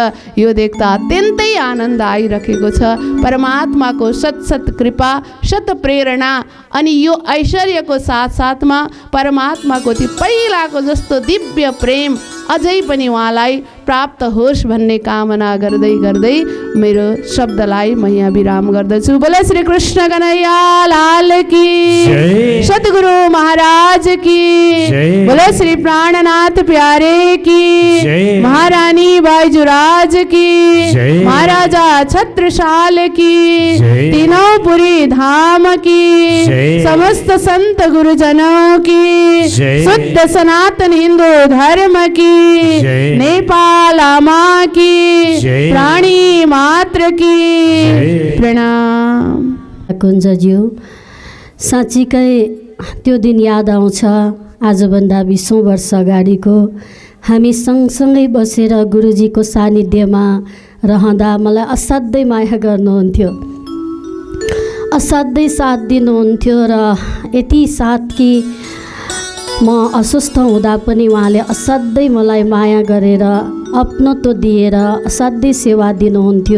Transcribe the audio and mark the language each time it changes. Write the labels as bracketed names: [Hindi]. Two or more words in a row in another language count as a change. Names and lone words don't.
[Nepali] यो देख्दा अत्यन्तै आनन्द आइरहेको छ। परमात्माको सत कृपा सत प्रेरणा अनि यो ऐश्वर्यको साथसाथमा परमात्माको त्यो पहिलाको जस्तो दिव्य प्रेम अझै पनि उहाँलाई प्राप्त होस् भन्ने कामना गर्दै गर्दै मेरो शब्दलाई म यहाँ विराम गर्दछु। [Hindi] बोले श्री कृष्ण कन्हैया लाल की, सद्गुरु महाराज की, बोले श्री प्राणनाथ प्यारे की, महारानी बाईजुराज की, महाराजा छत्रसाल की, तीनों पुरी धाम की, समस्त संत गुरुजनों की, शुद्ध सनातन हिंदू धर्म की, नेपाल माँ की, प्राणी मात्र की प्रणाम। [Nepali] कुञ्जज्यू, साँच्चीकै त्यो दिन याद आउँछ। आजभन्दा 20औं वर्ष अगाडिको हामी सँगसँगै बसेर गुरुजीको सानिध्यमा रहँदा मलाई असाध्यै माया गर्नुहुन्थ्यो, असाध्यै साथ दिनुहुन्थ्यो र यति साथ कि म अस्वस्थ हुँदा पनि उहाँले असाध्यै मलाई माया गरेर अपनत्व दिएर असाध्यै सेवा दिनुहुन्थ्यो।